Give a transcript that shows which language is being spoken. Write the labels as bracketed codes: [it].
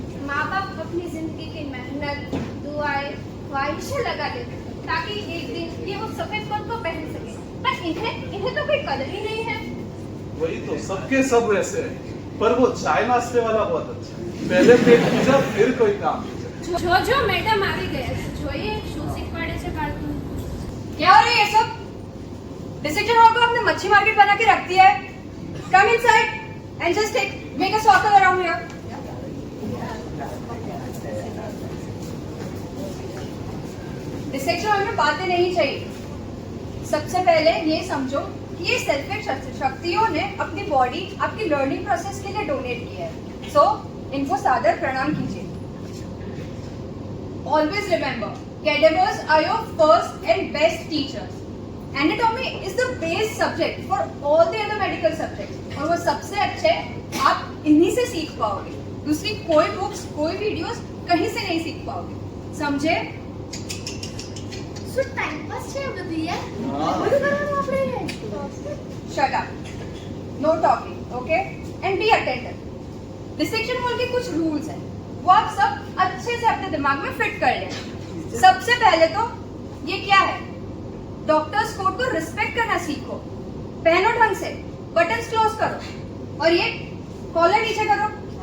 [hi] माँ बाप अपनी जिंदगी की मेहनत, दुआएं, ख्वाहिशें लगा देते ताकि एक दिन ये वो सफेद कोट को पहन सके, पर इन्हें तो कोई कदर ही नहीं है। वही तो, सबके सब वैसे है, पर वो चाय नाश्ते वाला बहुत अच्छा है। पहले पेट पूजा, फिर कोई काम। जो मैडम [gu] આવી ગયા છે, જોઈએ શું શીખવાડે છે બાળકોને। [hi] क्या हो रहा है ये सब? डिसेक्शन हॉल को आपने मच्छी मार्केट बना के रख दिया है। [en] Come inside and just make a circle around here. [hi] Dissection hall में बातें नहीं चाहिए। सबसे पहले ये समझो कि ये सेल्फ शक्तियों ने अपनी बॉडी आपकी लर्निंग प्रोसेस के लिए डोनेट किया है, सो इनको सादर प्रणाम कीजिए। [en] Always remember, cadavers are your first and best teachers. Anatomy is the base subject for all the other medical subjects. [hi] और वो सबसे अच्छे आप इन्हीं से सीख पाओगे। दूसरी कोई बुक्स, कोई वीडियोस कहीं से नहीं सीख पाओगे। समझे? [gu] શું ટાઈમ પાસ છે બધું યાર બધું કરવાનું આપણે [en] Shut up. No talking, okay? And be attentive. [hi] Dissection hall के कुछ rules हैं, वो आप सब अच्छे से अपने दिमाग में फिट कर लें। सबसे पहले तो ये क्या है, डॉक्टर्स कोड को रिस्पेक्ट करना सीखो। पहनो ढंग से, बटन्स क्लोज करो और ये कॉलर नीचे करो।